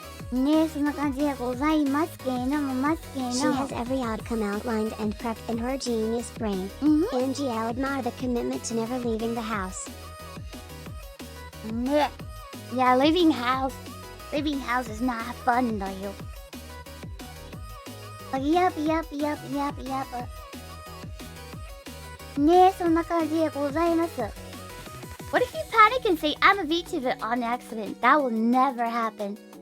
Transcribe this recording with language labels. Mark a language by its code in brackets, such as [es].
[ja] ね、そんな感じでございますけれども、 [en] She has every outcome outlined and prepped in her genius brain. Angie, I admire the commitment to never leaving the house. [ja] ね、 [en] yeah, leaving house is not fun [ja] だよ。 [en] Yep. [ja] ね、そんな感じでございます。 [en] What if you panic and say, I'm a VTuber on accident? That will never happen.